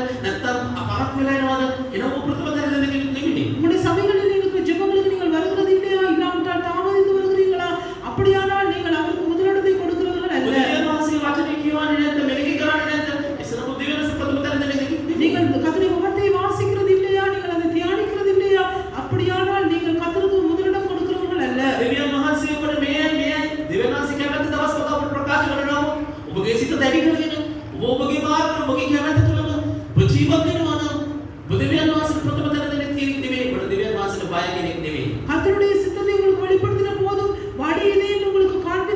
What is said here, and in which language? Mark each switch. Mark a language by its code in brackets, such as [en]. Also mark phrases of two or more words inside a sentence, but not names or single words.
[si] නැත්නම් අපරක් වෙලා යනවද? එනම ප්‍රථම තැන දෙන්නේ නෙමෙයි. [ta] உங்களுடைய சபைகளில் இருக்கிற ஜெபங்களுக்கு நீங்கள் வருகிறது இல்லையா? இல்லாவிட்டால் தாமதித்து வருகிறீர்களா? அப்படியானால் நீங்கள் அவருக்கு முதலிடத்தை கொடுக்கிறவர்கள் அல்ல. [si] දෙවියන් වහන්සේ වචනේ කියවන්නේ නැද්ද? මෙලෙහි කරන්නේ නැද්ද? එසේම දෙවියන් වහන්සේ ප්‍රථම තැන දෙන්නේ නෙමෙයි. [ta] நீங்கள் கர்த்தருடைய வார்த்தையை வாசிக்கிறது இல்லையா? நீங்கள் அதை தியானிக்கிறது இல்லையா? அப்படியானால் நீங்கள் கர்த்தருக்கு முதலிடம் கொடுக்கிறவர்கள் அல்ல. [si] දෙවියන් වහන්සේ ඔබට මෙයයි දෙවියන් වහන්සේ කැමති දවස් වල අපට ප්‍රකාශ කරනවා. ඔබගේ සිත දැඩි කරගෙන ඔබගේ මාර්ගය ඔබගේ කැමැත්ත තුළම ඔබ ජීවත් වෙනවා නම් ඔබ දෙවියන් වහන්සේට ප්‍රථම තැන දෙන්නේ කෙනෙක් නෙමෙයි. ඔබ දෙවියන් වහන්සේට බය කෙනෙක් නෙමෙයි. [ta] கர்த்தருடைய சித்தத்தை உங்களுக்கு வெளிப்படுத்தின போதும் வடியதே உங்களுக்கு